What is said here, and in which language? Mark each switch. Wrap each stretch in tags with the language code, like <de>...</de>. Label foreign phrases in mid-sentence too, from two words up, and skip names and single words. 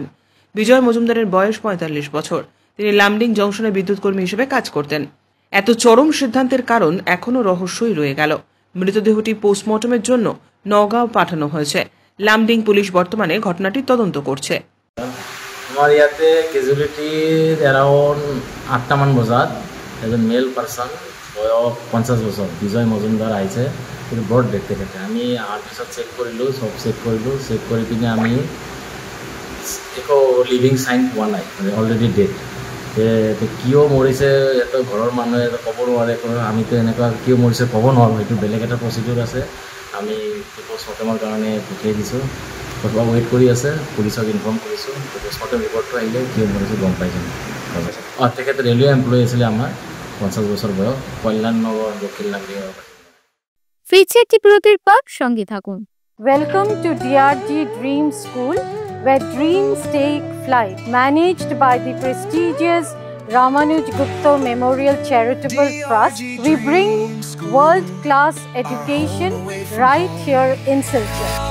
<bn>বিজয় মজুমদারের বয়স 45 বছর। তিনি লামডিং জংশনে বিদ্যুৎ কর্মী হিসেবে কাজ করতেন। এত চরম সিদ্ধান্তের কারণ এখনও রহস্যই রয়ে গেল। মৃতদেহটি পোস্টমর্টমের জন্য নওগাঁও পাঠানো হয়েছে। লামডিং পুলিশ বর্তমানে ঘটনাটি তদন্ত করছে।</bn> <as>আমার ইয়াতে কেজুয়ালিটির এরাউন্ড 8টামান বজাত এজন</as> <en>male person</en> <as>বয়স 50 বছৰ বিজয় মজুমদাৰ আহিছে, কিন্তু বৰ ডেট তেখেতে। আমি অহাৰ পিছত চেক কৰিলোঁ, চব চেক কৰি পিনে আমি একো</as> <en>living sign</en> <as>পোৱা নাই, মানে</as> <en>already dead.</en> <as>কিয় মৰিছে সিহঁতৰ ঘৰৰ মানুহে ক'ব নোৱাৰে, আমিতো এনেকুৱা কিয় মৰিছে ক'ব নোৱাৰোঁ, সেইটো বেলেগ এটা প্ৰচিডিউৰ আছে। আমি পোষ্টমৰ্টেমৰ কাৰণে পঠিয়াই দিছোঁ, ৱেইট কৰি আছে, পুলিচক ইনফৰ্ম কৰিছোঁ। পোষ্টমৰ্টেম ৰিপৰ্টটো আহিলে কিয় মৰিছে গম পাই যাম। তেখেত</as> <en>railway employee</en> <as>আছিলে আমাৰ, 50 বছর বয়স, কল্যাণনগর দক্ষিণ লামডিং।</as> <bn>ফিরছে একটি বিরতির পর, সঙ্গে থাকুন।</bn> <en>Welcome to DRG Dream School, where dreams take flight. Managed by the prestigious Ramanuj Gupta Memorial Charitable Trust, we bring world-class education right here in Silchar.</en>